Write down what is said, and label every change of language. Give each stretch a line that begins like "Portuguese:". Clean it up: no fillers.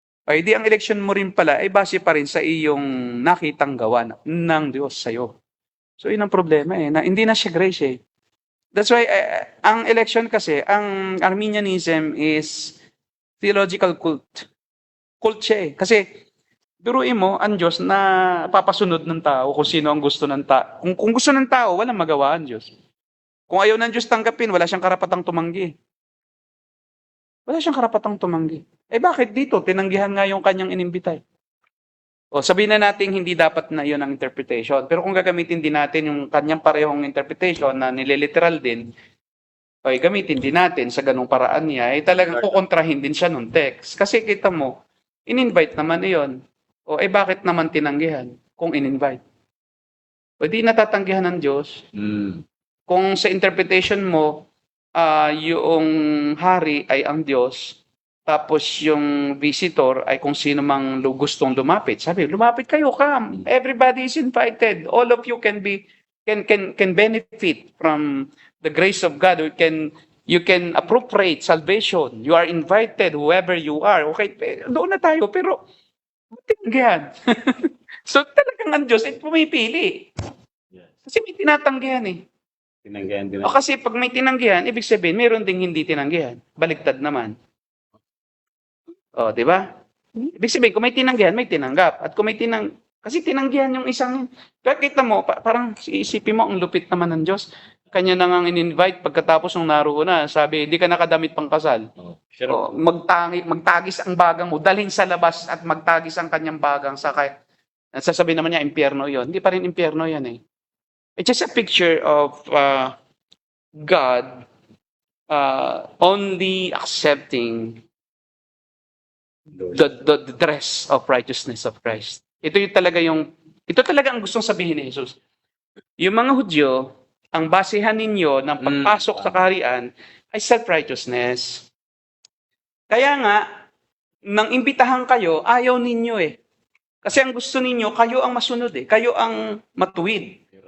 Filipino: Ay di ang election mo rin pala ay base pa rin sa iyong nakitang gawa ng Diyos sa'yo. So yun ang problema na hindi na siya grace
English: That's why
Filipino: ang election kasi, ang Arminianism is theological cult. Cult siya eh. Kasi biruin mo, ang Diyos na papasunod ng tao kung sino ang gusto ng tao. Kung gusto ng tao, walang magawa ang Diyos. Kung ayaw ng Diyos tanggapin, wala siyang karapatang tumanggi. Wala siyang karapatang tumanggi. Eh bakit dito? Tinanggihan nga yung kanyang inimbitay. O sabihin na natin hindi dapat na yun ang interpretation. Pero kung gagamitin din natin yung kanyang parehong interpretation na nililiteral din, ay gamitin din natin sa ganung paraan niya, ay talagang kukontrahin din siya nung text. Kasi kita mo, in-invite naman iyon. O eh bakit naman tinanggihan kung in-invite? O di natatanggihan ng Diyos. Kung sa interpretation mo, yung hari ay ang Diyos, tapos yung visitor ay kung sino mang gustong lumapit. Sabi, lumapit kayo,
English: come. Everybody is invited. All of you can benefit from the grace of God. You can appropriate salvation. You are invited, whoever you are.
Filipino: Okay, doon na tayo, pero tinanggihan. So talagang ang Diyos ay pumipili.
English: Yes.
Filipino: Kasi may tinatanggihan eh. Tinanggihan din. O kasi pag may tinanggihan, ibig sabihin, mayroon ding hindi tinanggihan. Baliktad naman. O, di ba? Ibig sabihin, kung may tinanggihan, may tinanggap. At kung may kasi tinanggihan yung isang, kaya kita mo, parang isipin mo, ang lupit naman ng Diyos. Kanya na nga in-invite, pagkatapos nung naroon na, sabi, di ka nakadamit pang kasal. O, magtagis ang bagang mo, dalhin sa labas at magtagis ang kanyang bagang sa kaya. Sasabihin naman niya, impyerno yon. Hindi pa rin impyerno yan eh.
English: It's just a picture of God only accepting the dress of righteousness of Christ.
Filipino: Ito talaga ang gustong sabihin ni Jesus. Yung mga Hudyo, ang basehan ninyo ng pagpasok sa kaharian ay self-righteousness. Kaya nga, nang imbitahan kayo, ayaw ninyo eh. Kasi ang gusto ninyo, kayo ang masunod eh. Kayo ang matuwid.